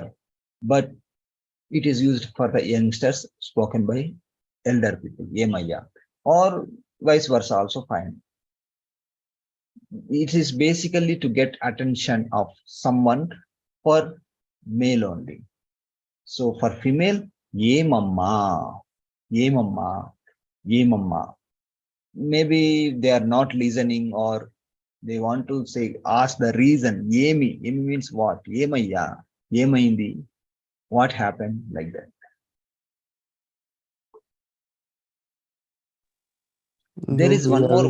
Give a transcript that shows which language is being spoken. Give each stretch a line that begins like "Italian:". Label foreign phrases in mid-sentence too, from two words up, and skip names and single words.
English: But it is used for the youngsters spoken by elder people. Emaya. Or vice versa, also fine. It is basically to get attention of someone for male only. So for female,
Telugu: ఏ మామా, ఏ మామా, ఏ మామా.
English: Maybe they are not listening or they want to say, ask the reason.
Telugu: ఏమి, ఏమి
English: means what?
Telugu: ఏమయా, ఏమయింది.
English: What happened like that? There is one more